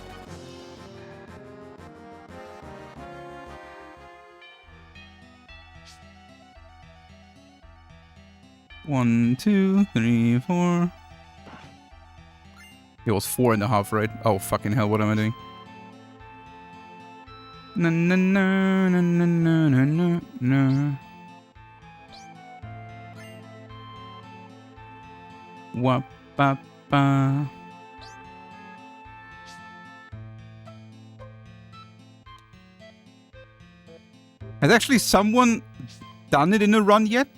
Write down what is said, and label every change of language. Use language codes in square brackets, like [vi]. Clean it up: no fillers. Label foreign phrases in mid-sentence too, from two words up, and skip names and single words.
[en] One, 2, 3, 4. It was 4.5, right? Oh, fucking hell, what am I doing? No. Wa-ba-ba. Has actually someone done it in a run yet?